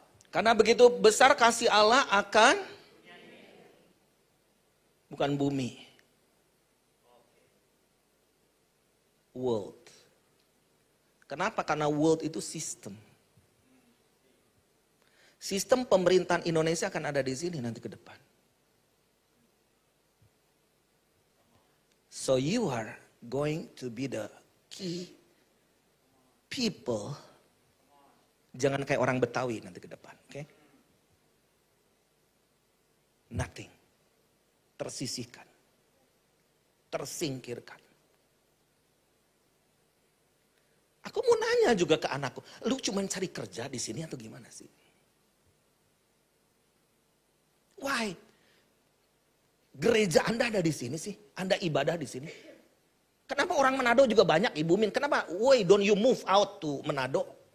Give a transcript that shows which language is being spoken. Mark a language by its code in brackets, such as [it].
[id] Karena begitu besar kasih Allah akan bukan bumi. World. Kenapa? Karena world itu sistem. Sistem pemerintahan Indonesia akan ada di sini nanti ke depan. [en] So you are going to be the key people. [id] Jangan kayak orang Betawi nanti ke depan, oke? Nothing. Tersisihkan. Tersingkirkan. Aku mau nanya juga ke anakku, lu cuma cari kerja di sini atau gimana sih? Why? Gereja Anda ada di sini sih? Anda ibadah di sini? Kenapa orang Manado juga banyak, Ibu Min? Kenapa? [en] Why don't you move out to Manado?